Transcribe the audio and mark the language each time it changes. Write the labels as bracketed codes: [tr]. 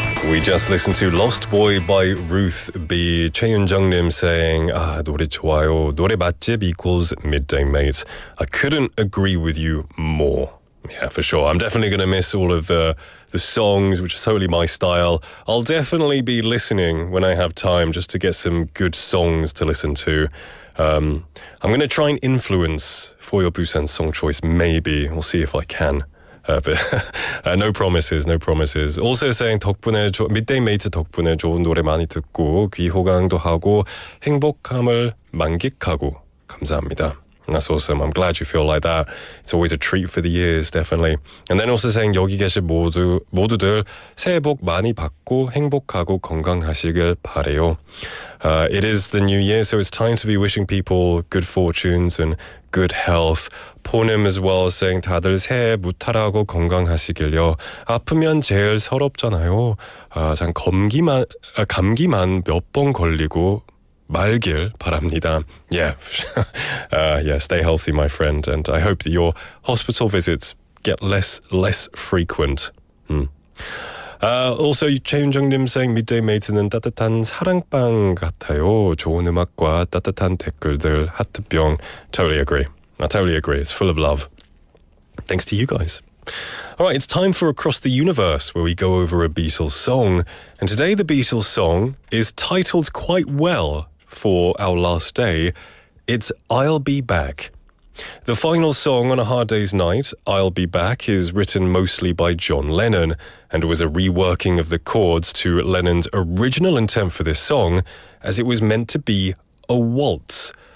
[en] We just listened to Lost Boy by Ruth B. [ko] 최윤정님 [en] saying, [ko] 노래 좋아요. 노래 맛집 [en] equals Midday Mate. I couldn't agree with you more. Yeah, for sure. I'm definitely going to miss all of the songs, which is totally my style. I'll definitely be listening when I have time just to get some good songs to listen to. I'm going to try and influence for your Busan song choice, maybe. We'll see if I can. But no promises, no promises. Also saying [ko] 덕분에 Midday Mate 덕분에 좋은 노래 많이 듣고 귀 호강도 하고 행복함을 만끽하고 감사합니다. [en] That's awesome. I'm glad you feel like that. It's always a treat for the ears, definitely. And then also saying [ko] 여기 계신 모두들 새해 복 많이 받고 행복하고 건강하시길 바래요. [en] It is the new year, so it's time to be wishing people good fortunes and good health. [ko] 포냄 [en] as well, saying [ko] 다들 새해 무탈하고 건강하시길요. 아프면 제일 서럽잖아요. 참 감기만 몇 번 걸리고 말길 바랍니다. [en] Yeah, stay healthy, my friend, and I hope that your hospital visits get less frequent. Also, [ko] 최윤정님 [en] saying [ko] Midday Mate는 따뜻한 사랑방 같아요. 좋은 음악과 따뜻한 댓글들, 하트병. [en] Totally agree. I totally agree. It's full of love. Thanks to you guys. All right, it's time for Across the Universe, where we go over a Beatles song. And today the Beatles song is titled quite well for our last day. It's I'll Be Back. The final song on A Hard Day's Night, I'll Be Back, is written mostly by John Lennon and was a reworking of the chords to Lennon's original intent for this song, as it was meant to be a waltz.